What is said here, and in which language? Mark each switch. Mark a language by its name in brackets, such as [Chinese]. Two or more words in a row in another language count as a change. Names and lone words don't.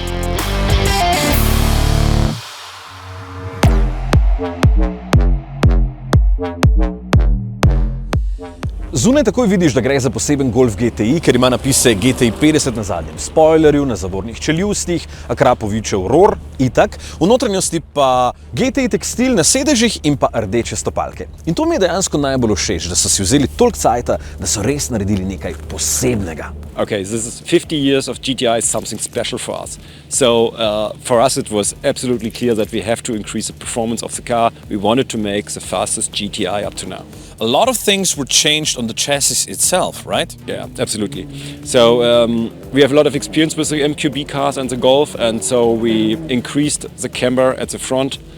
[Slovenian] Zunaj takoj vidiš, da gre za poseben Golf GTI, ker ima napise GTI 50 na zadnjem spoilerju, na zavornih čeljustih, Akrapovičev ROR itak, v notranjosti pa GTI tekstil na sedežih in pa rdeče stopalke. In to mi je dejansko najbolj všeč, da so si vzeli toliko cajta, da so res naredili nekaj posebnega. [English] Okay, this is 50 years of GTI is something special for us. So for us it was absolutely clear that we have to increase the performance of the car. We wanted to make the fastest GTI up to now. A lot of things were changed on the chassis itself, right? Yeah, absolutely. So we have a lot of experience with the MQB cars and the Golf, and so we increased the camber at the front.